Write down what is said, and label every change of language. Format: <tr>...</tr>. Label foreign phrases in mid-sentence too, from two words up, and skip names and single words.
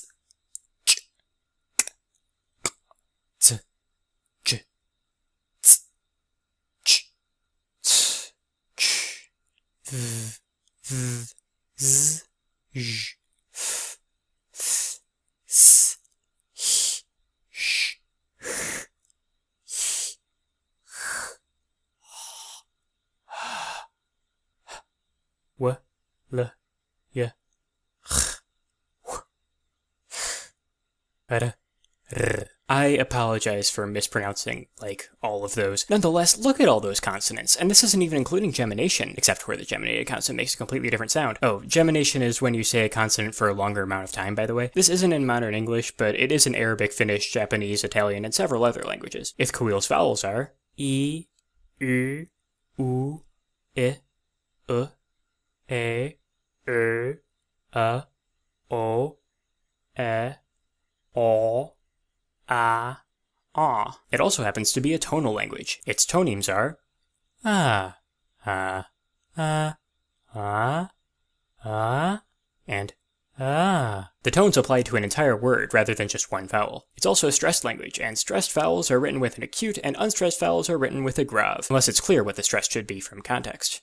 <en>ch, k, z, j, ts, ch, ts, ch, v, z, j, f, th, s, h, sh, h, w, l, y, ch, w, r. I apologize for mispronouncing, all of those. Nonetheless, look at all those consonants, and this isn't even including gemination, except where the geminated consonant makes a completely different sound. Oh, gemination is when you say a consonant for a longer amount of time, by the way. This isn't in modern English, but it is in Arabic, Finnish, Japanese, Italian, and several other languages. Ithkuil's vowels are I, U, U, I, E, A, O, E, O, ah, ah. It also happens to be a tonal language. Its tonemes are ah, ah, ah, ah, ah, and ah. The tones apply to an entire word rather than just one vowel. It's also a stressed language, and stressed vowels are written with an acute, and unstressed vowels are written with a grave, unless it's clear what the stress should be from context.</en>